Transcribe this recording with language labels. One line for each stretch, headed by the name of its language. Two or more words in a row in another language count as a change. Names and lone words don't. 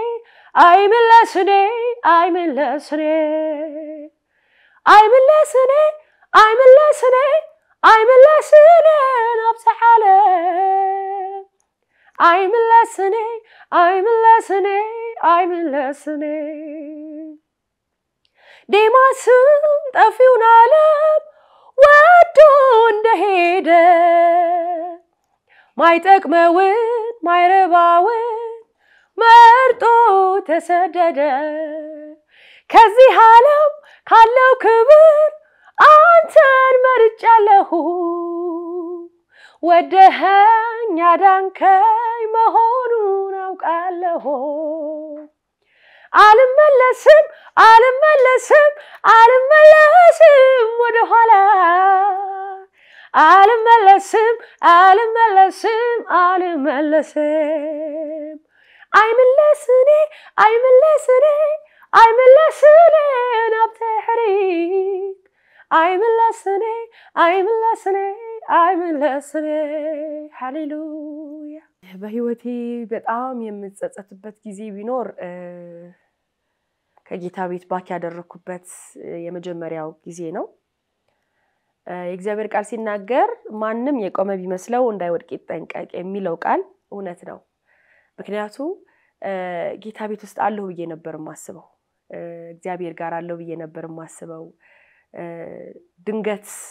Tigrinya: ናብ ሰዓለም አይመለስኒ
Amharic: ዴማስም ጠፊውን ዓለም ወዶ እንደሄደ ማይጠቅመውን ማይረባውን መርጦ ተሰደደ ከዚህ ዓለም ካለው ክብር አንተን መርጫለሁ ወደኸኝ አዳንከኝ መሆኑን አውቃለሁ አልመለስም ወደ ኋላ አልመለስም
Tigrinya: አይመለስኒ ናብ ድሕሪት አይመለስኒ
Amharic: ሃሌሉያ በህይወቴ በጣም የምጸጸትበት ጊዜ ቢኖር ከጌታ ቤት ባክ ያደረኩበት የመጀመሪያው ጊዜ ነው የእግዚአብሔር ቃል ሲናገር ማንንም የቆመ ቢመስለው እንዳይወድቅ ይጠንቀቅ የሚለው ቃል እውነት ነው ምክንያቱም ጌታ ቤት ውስጥ አለሁ ብዬ ነበር ማስበው እግዚአብሔር ጋር አለሁ ብዬ ነበር ማስበው ድንገት